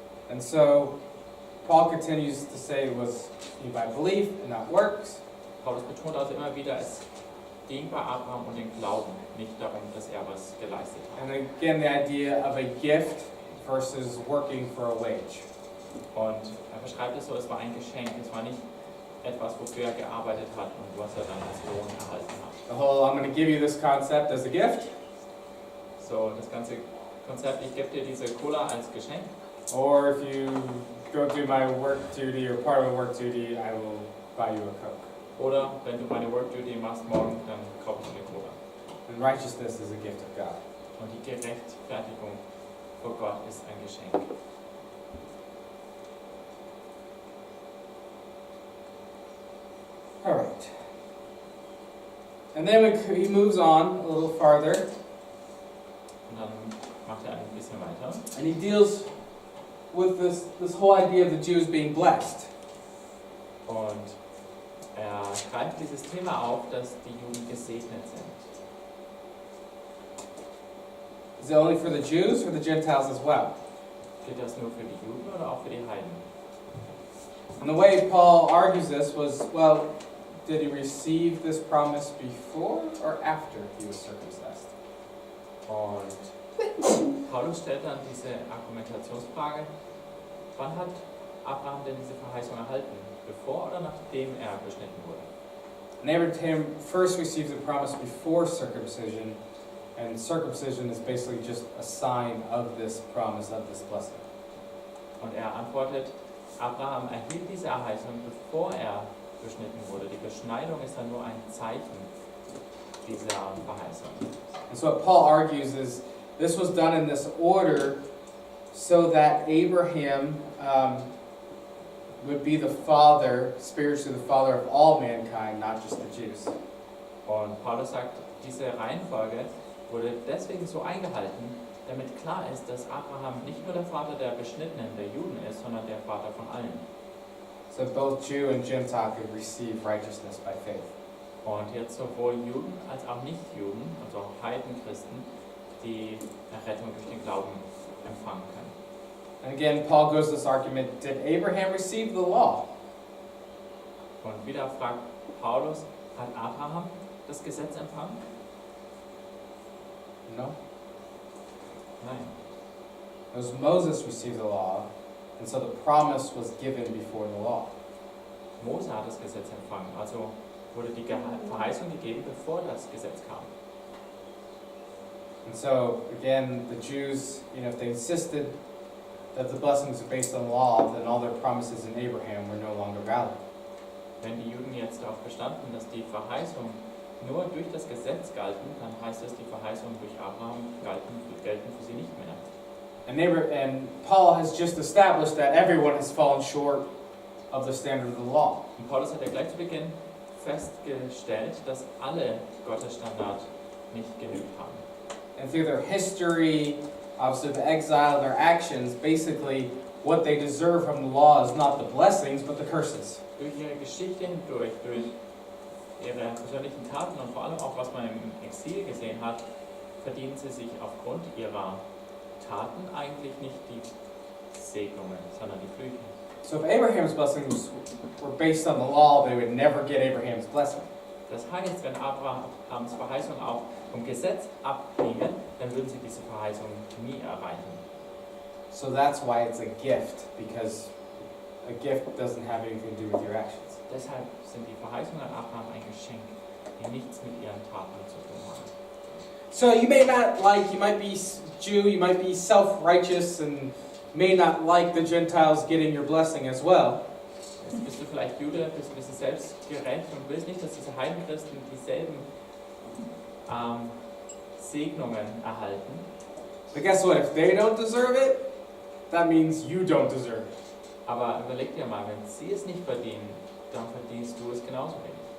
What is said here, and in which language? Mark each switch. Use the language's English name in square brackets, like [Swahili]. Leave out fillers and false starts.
[English] And so, Paul continues to say it was by belief and not works. [German] Paulus betont also immer wieder, es ging bei Abraham um den Glauben, nicht darum, dass er was geleistet hat. [English] And again, the idea of a gift versus working for a wage. [German] Und er beschreibt es so, es war ein Geschenk, es war nicht etwas, wofür er gearbeitet hat und was er dann als Lohn erhalten hat. [English] The whole, I'm going to give you this concept as a gift, [German] So, das ganze Konzept, ich gebe dir diese Cola als Geschenk. [English] or if you go do my work duty or part of my work duty, I will buy you a Coke. [German] Oder wenn du meine Work Duty machst morgen, dann kaufe ich eine Cola. [English] And righteousness is a gift of God. [German] Und die Gerechtfertigung vor Gott ist ein Geschenk. [English] All right. And then he moves on a little farther, [German] Und dann macht er ein bisschen weiter. [English] and he deals with this whole idea of the Jews being blessed. [German] Und er greift dieses Thema auf, dass die Juden gesegnet sind. [English] Is it only for the Jews or the Gentiles as well? [German] Gilt das nur für die Juden oder auch für die Heiden? [English] And the way Paul argues this was, well, did he receive this promise before or after he was circumcised? [German] Und Paulus stellt dann diese Argumentationsfrage, wann hat Abraham denn diese Verheißung erhalten? Bevor oder nachdem er beschnitten wurde? [English] And Abraham first received the promise before circumcision, and circumcision is basically just a sign of this promise, of this blessing. [German] Und er antwortet, Abraham erhielt diese Verheißung, bevor er beschnitten wurde. Die Beschneidung ist dann nur ein Zeichen dieser Verheißung. [English] And so what Paul argues is this was done in this order so that Abraham would be the father, spiritually the father of all mankind, not just the Jews. [German] Und Paulus sagt, diese Reihenfolge wurde deswegen so eingehalten, damit klar ist, dass Abraham nicht nur der Vater der Beschnittenen, der Juden ist, sondern der Vater von allen. [English] So both Jew and Gentile could receive righteousness by faith. [German] Und jetzt sowohl Juden als auch Nichtjuden, also auch Heidenchristen, die Errettung durch den Glauben empfangen können. [English] And again, Paul goes to this argument, did Abraham receive the law? [German] Und wieder fragt Paulus, hat Abraham das Gesetz empfangen? [English] No. [German] Nein. [English] It was Moses received the law, and so the promise was given before the law. [German] Mose hat das Gesetz empfangen, also wurde die Verheißung gegeben, bevor das Gesetz kam. [English] And so, again, the Jews, if they insisted that the blessings are based on law, then all their promises in Abraham were no longer valid. [German] Wenn die Juden jetzt darauf bestanden, dass die Verheißung nur durch das Gesetz galten, dann heißt es, die Verheißungen durch Abraham gelten für sie nicht mehr. [English] And Paul has just established that everyone has fallen short of the standard of the law. [German] Und Paulus hat ja gleich zu Beginn festgestellt, dass alle Gottes Standard nicht genügt haben. [English] And through their history, obviously the exile, their actions, basically what they deserve from the law is not the blessings, but the curses. [German] Durch ihre Geschichte hindurch, durch ihre persönlichen Taten und vor allem auch, was man im Exil gesehen hat, verdienen sie sich aufgrund ihrer Taten eigentlich nicht die Segnungen, sondern die Flüche. [English] So if Abraham's blessings were based on the law, they would never get Abraham's blessing. [German] Das heißt, wenn Abrahams Verheißung auch vom Gesetz abhingen, dann würden sie diese Verheißung nie erreichen. [English] So that's why it's a gift, because a gift doesn't have anything to do with your actions. [German] Deshalb sind die Verheißungen an Abraham ein Geschenk, die nichts mit ihren Taten zu tun haben. [English] So you may not like, you might be Jew, you might be self-righteous and may not like the Gentiles getting your blessing as well. [German] Jetzt bist du vielleicht Jude, bist ein bisschen selbstgerecht und willst nicht, dass diese Heidenchristen dieselben Segnungen erhalten. [English] But guess what? If they don't deserve it, that means you don't deserve it. [German] Aber überleg dir mal, wenn sie es nicht verdienen, dann verdienst du es genauso wenig.